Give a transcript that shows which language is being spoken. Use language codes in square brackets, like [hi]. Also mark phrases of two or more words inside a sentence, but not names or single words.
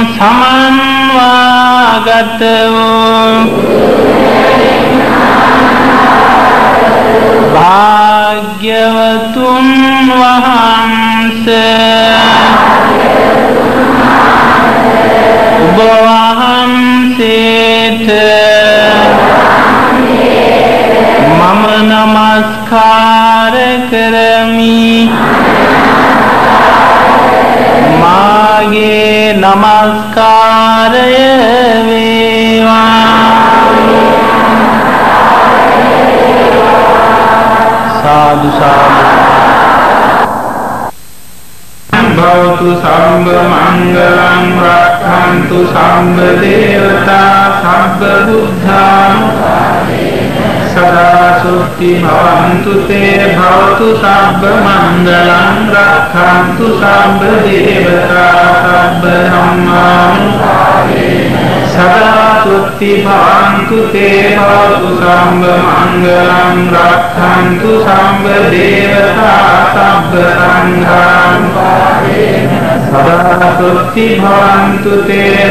[si] සමන්වාගත වූ භාග්‍යවතුන් වහන්සේ ඔබ වහන්සේට මම නමස්කාර කරමි මාගේ නමස්කාරය වේවා [pi] साधु साधु भवतु सर्व मंगलं रक्षन्तु सर्व देवता सर्व बुद्धानुभावेन सदा सुखी भवन्तु ते भवतु सर्व मंगलं रक्षन्तु सर्व देवता सर्व धर्मानुभावेन सदा सुखी भवन्तु ते भवतु सर्व मंगलं रक्षन्तु सर्व देवता सर्व धर्मानुभावेन सदा सुखी भवन्तु ते